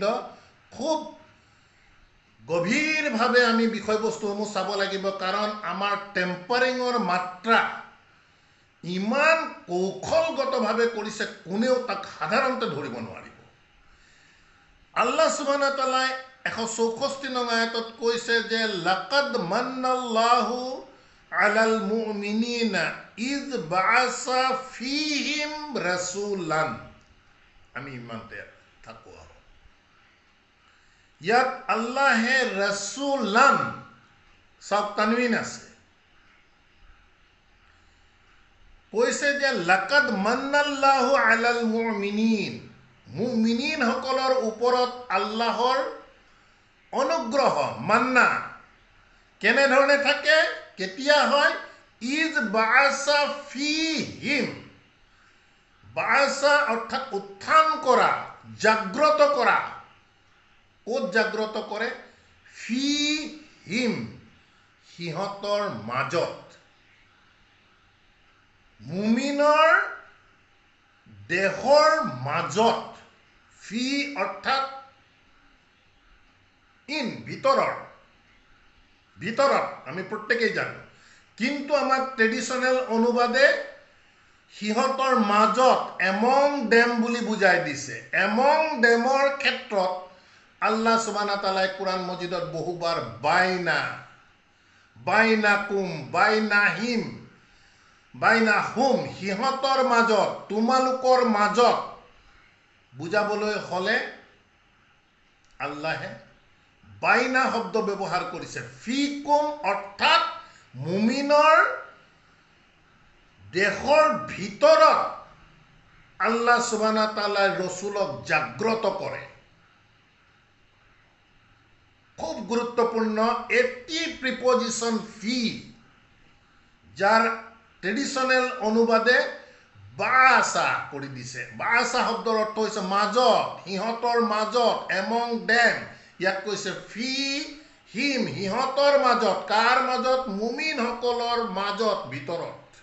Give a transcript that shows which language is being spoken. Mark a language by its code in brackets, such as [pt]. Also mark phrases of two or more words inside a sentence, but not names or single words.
[as] খুব গভীৰভাৱে আমি বিষয়বস্তুসমূহ চাব লাগিব কাৰণ আমাৰ টেম্পাৰিঙৰ মাত্ৰা ইমান কৌশলগতভাৱে কৰিছে কোনেও তাক সাধাৰণতে ধৰিব নোৱাৰিব [ar] الله سبحانه تعالى [as] 164 নং আয়াতত কৈছে যে [ar] لقد من الله على المؤمنين إذ بعث فيهم رسولا [as] আমি ইমানতে থাকো ইয়াত আল্লাহে রাসূলান সব তানৱিন আছে কৈছে যে [ar] لقد من الله على المؤمنين المؤمنين [as] সকলৰ ওপৰত আল্লাহৰ অনুগ্ৰহ মান্না কেনে ধৰণে থাকে কেতিয়া হয় [ar] إذ بعث فيهم [as] বাআসা অৰ্থাৎ উত্থান কৰা জাগ্ৰত কৰা ক'ত জাগ্ৰত কৰে ফীহিম সিহঁতৰ মাজত মুমিনৰ দেহৰ মাজত ফি অৰ্থাৎ ইন ভিতৰত আমি প্ৰত্যেকেই জানো কিন্তু আমাৰ ট্ৰেডিশনেল অনুবাদে সিহঁতৰ মাজত [en] among them [as] বুলি বুজাই দিছে [en] among them [as] ক্ষেত্ৰত [ar] الله سبحانه وتعالى [as] কোরআন মজিদত বহুবাৰ [ar] بينكم بينهم [as] সিহঁতৰ মাজত তোমালোকৰ মাজত বুজাবলৈ হ'লে আল্লাহে বাইনা শব্দ ব্যৱহাৰ কৰিছে ফিকুম অৰ্থাৎ মুমিনৰ দেশৰ ভিতৰত [ar] الله سبحانه وتعالى [as] ৰসুলক জাগ্ৰত কৰে খুব গুৰুত্বপূৰ্ণ এটি প্ৰিপজিশন ফি যাৰ ট্ৰেডিশনেল অনুবাদে বাসা কৰি দিছে বাসা শব্দৰ অৰ্থ হৈছে মাজত সিহঁতৰ মাজত [en] among them [as] ইয়াত কৈছে [ar] في هم [as] সিহঁতৰ মাজত কাৰ মাজত মুমিনসকলৰ মাজত ভিতৰত